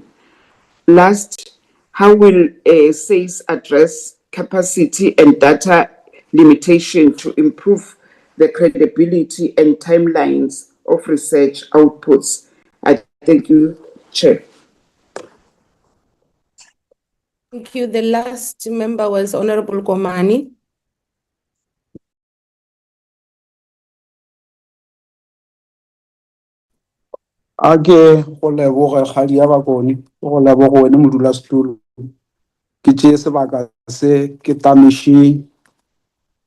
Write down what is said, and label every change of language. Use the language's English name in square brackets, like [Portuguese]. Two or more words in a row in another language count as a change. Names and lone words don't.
[English] Last, how will SACE address capacity and data limitation to improve the credibility and timelines of research outputs? I thank you, Chair. Thank you. The last member was Honorable Komani. [Northern Sotho] Ake go leboga kgadi ya bakone go leboga wena modulasetulo ke tšee sebaka se ke tamiši ba